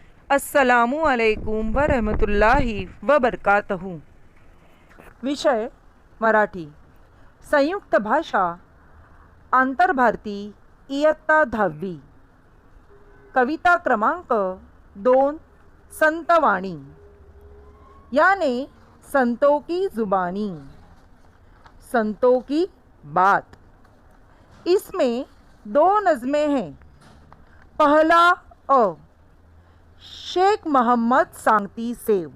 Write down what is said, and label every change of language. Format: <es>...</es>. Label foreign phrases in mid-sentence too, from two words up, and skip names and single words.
<ar>السلام عليكم ورحمة الله وبركاته.</ar> <mr>विषय मराठी, संयुक्त भाषा, आंतरभारती, इयत्ता 10वी। कविता क्रमांक 2, संतवाणी।</mr> <hi>यानी संतों की जुबानी, संतों की बात। इसमें 2 नज़में हैं। पहला अ, शेख मोहम्मद सांगती सेव।</hi>